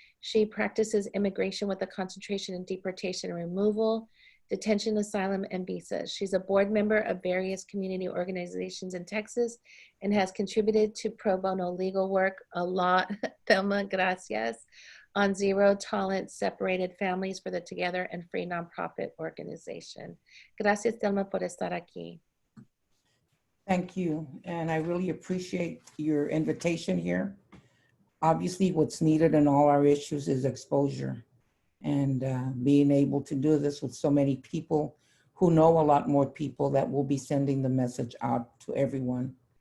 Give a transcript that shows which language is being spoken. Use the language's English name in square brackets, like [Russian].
[English] She practices immigration with a concentration in deportation and removal, detention, asylum, and visas. She's a board member of various community organizations in Texas and has contributed to pro bono legal work a lot, Thelma, gracias, on Zero Tolerance Separated Families for the Together and Free Nonprofit Organization. [Spanish] Gracias, Thelma, por estar aquí. [English] Thank you, and I really appreciate your invitation here. Obviously, what's needed in all our issues is exposure, and being able to do this with so many people who know a lot more people that will be sending the message out to everyone.